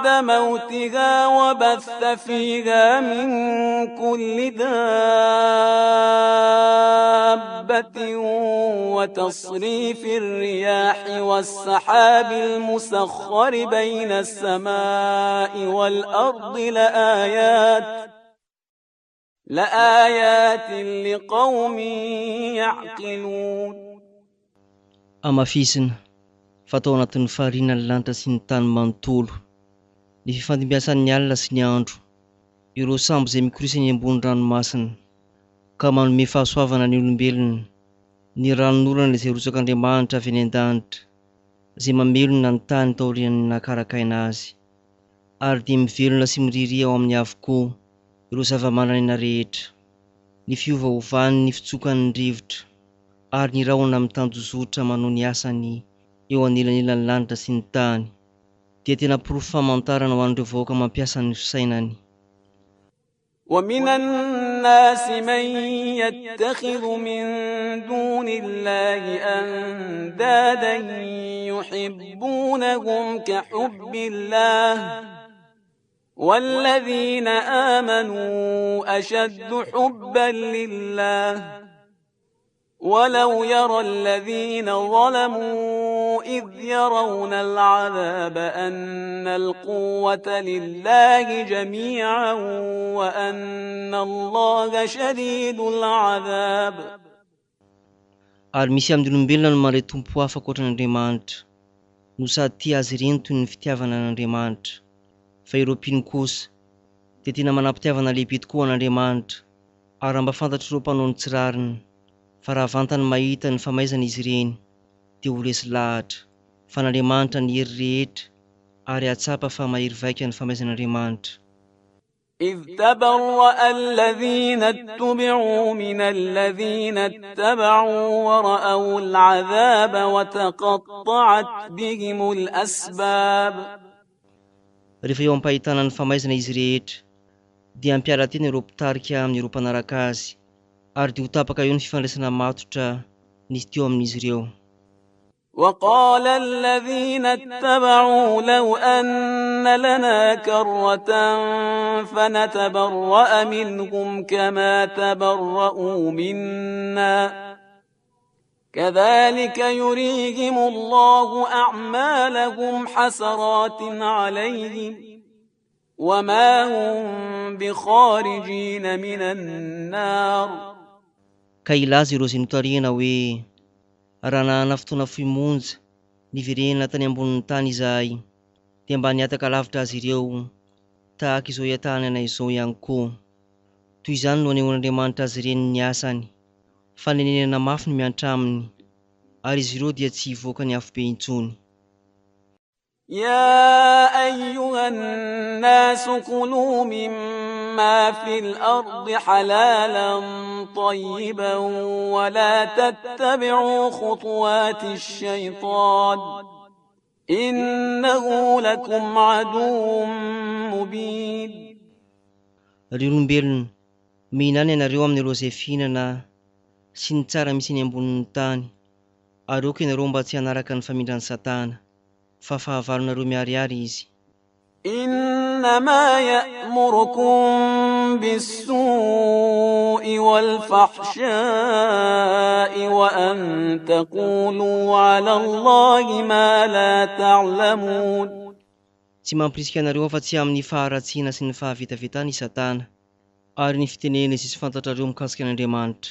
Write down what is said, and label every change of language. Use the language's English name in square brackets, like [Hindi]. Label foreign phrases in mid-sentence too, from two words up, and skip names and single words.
[Arabic] موتها وبث فيها من كل دابة وتصريف الرياح والسحاب المسخر بين السماء والأرض لآيات لقوم يعقلون. [Malagasy] Amafisina, fatao anatin'ny fahariana ny lanitra sy ny tany manontolo, ny fifandimbiasan'ny alina sy ny andro, ireo sambo izay mikorisana ambony ranomasina, ka manome fahasoavana ny olombelona, ny ranon'olana izay rotsak'Andriamanitra avy any an-danitra, izay mamelona ny tany taorian'ny nakarakaina azy, ary dia mivelona sy miriria ao amin'ny avokoa ireo zava-manan'aina rehetra, ny fiovaovan'ny ny fitsokan'ny rivotra, ary ny rahona amin'ny tanjozotra manao ny asany eo anelanelan'ny lanitra sy ny tany, dia tena porofo famantarana ho an'ireo vahoaka mampiasa ny fisainany. [Arabic] ومن الناس من يتخذ من دون الله أندادا يحبونهم كحب الله والذين آمنوا أشد حبا لله ولو يرى الذين ظلموا إذ يرون العذاب أن القوة لله جميعا وأن الله شديد العذاب. [Malagasy] Ary misy amin'ny olombelona no mare tompo hafa ankoatran'Andriamanitra, no sady tia azy ireny toy ny fitiavana an'Andriamanitra, fa ireo mpino kosa dia tena manam-pitiavana lehibe tokoa an'Andriamanitra, ary mba fantatry ireo mpanao ny tsirariny, fa raha vantany mahita ny famaizana izy ireny dia ho resy lahatra, fa n'Andriamanitra ny hery rehetra, ary atsapa fa mahery vaika ny famaizan'Andriamanitra. [Arabic] إذ تبرأ الذين اتبعوا من الذين اتبعوا ورأوا العذاب وتقطعت بهم الأسباب. [Malagasy] Rehefa eo ampahitana ny famaizana izy rehetra, dia ampiara-teny ireo mpitarika amin'ireo mpanaraka azy, ary dia ho tapaka eo ny fifandraisana matotra nisy teo amin'izy ireo. [Arabic] وقال الذين اتبعوا لو أن لنا كرة فنتبرأ منهم كما تبرؤوا منا كذلك يريهم الله أعمالهم حسرات عليهم وما هم بخارجين من النار. [Malagasy] Ka ilaza ireo izay notarihana hoe raha nahana fotoana fimonja niverena tany ambonin'ny tany izahay, dia mba niataka lavitra azy ireo tahaka izao iatahany anay izao ihany koa. Toy izany no anehoan'Andriamanitra azy ireny ny asany, fa nenenana mafy no miantra aminy, ary izy ireo dia tsy hivoaka ny afo be intsony. [Arabic] يا أيها الناس كلوا مما في الأرض حلالا طيبا ولا تتبعوا خطوات الشيطان إنه لكم عدو مبين. [Malagasy] Ry olombelona, mihinana ianareo amin'ireo izay fihinana sy ny tsara misy eny ambonin'ny tany, ary aoka ianareo mba tsy hanaraka ny famindran'ny Satana, fa fahavalonareo miharihary izy. [Arabic] إنما يأمركم بالسوء والفحشاء وأن تقولوا على الله ما لا تعلمون. [Malagasy] Tsy mampirisika anareo afa-tsy amin'ny faharatsiana sy ny fahavitavitana i Satana, ary ny fitenena izay tsy fantatrareo mikasika an'Andriamanitra.